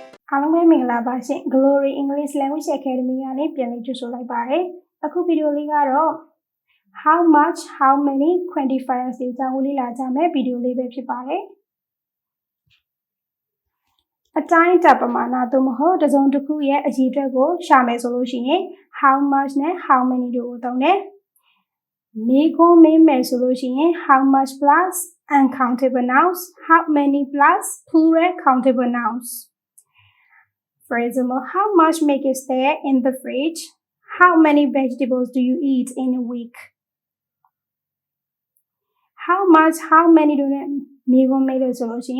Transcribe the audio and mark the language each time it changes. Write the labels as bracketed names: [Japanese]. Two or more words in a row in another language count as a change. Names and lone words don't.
[Burmese] အားလုံးပဲမင်္ဂလာပါရှင် Glory English Language Academy ကနေပြန်လည်ကြိုဆိုလိုက်ပါတယ်အခုဗီဒီယိုလေးကတော့ [English] how much how many quantifiers [Burmese] တွေအကြောင်းကိုလေ့လာကြမယ်ဗီဒီယိုလေးပဲဖြစ်ပါတယ် အတိုင်းအတာပမာဏသို့မဟုတ်တစ်စုံတစ်ခုရဲ့အရေအတွက်ကိုရှာမယ်ဆိုလို့ရှိရင် [English] how much [Burmese] နဲ့ [English] how many [Burmese] တို့ကိုသုံးတယ်မေးခွန်းမေးမယ်ဆိုလို့ရှိရင် [English] how much plus uncountable nouns how many plus plural countable nouns For example, how much milk is there in the fridge? How many vegetables do you eat in a week? How much, how many do you make a solution?